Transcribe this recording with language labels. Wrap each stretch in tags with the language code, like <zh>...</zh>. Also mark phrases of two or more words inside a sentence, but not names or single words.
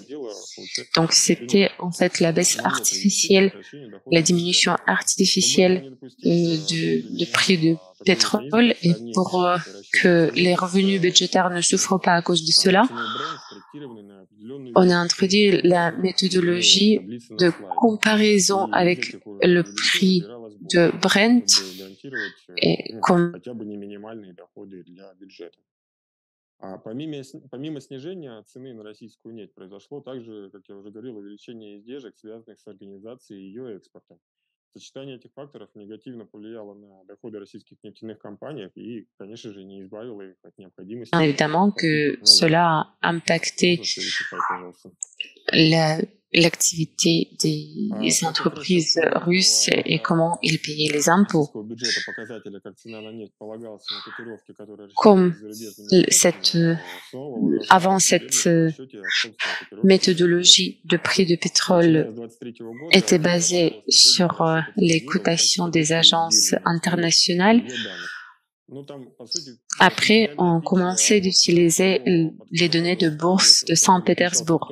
<fr>Donc, c'était en fait la baisse artificielle, la diminution artificielle du prix du pétrole et pour que les revenus budgétaires ne souffrent pas à cause de cela, on a introduit la méthodologie de comparaison avec le prix de Brent et comme</fr> <ru>Помимо снижения цены на российскую нефть произошло также, как я уже говорил, увеличение издержек, связанных с организацией ее экспорта. Сочетание этих факторов негативно повлияло на доходы российских нефтяных компаний и, конечно же, не избавило их от необходимости.</ru> <fr>Évidemment que cela a impacté l'activité des entreprises russes et comment ils payaient les impôts. Comme avant cette méthodologie de prix de pétrole était basée sur les cotations des agences internationales, après, on commençait d'utiliser les données de bourse de Saint-Pétersbourg.</fr>